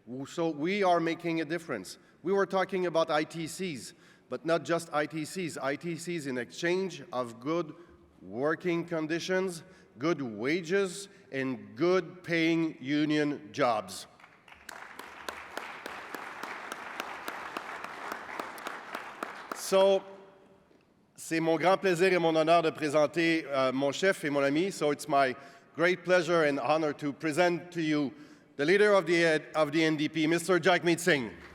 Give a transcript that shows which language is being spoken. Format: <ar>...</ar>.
<en>So we are making a difference. We were talking about ITCs, but not just ITCs. ITCs in exchange of good working conditions, good wages, and good paying union jobs.</en> <fr>So, c'est mon grand plaisir et mon honneur de présenter mon chef et mon ami.</fr> <en>So it's my great pleasure and honor to present to you the leader of the NDP, Mr. Jagmeet Singh.</en>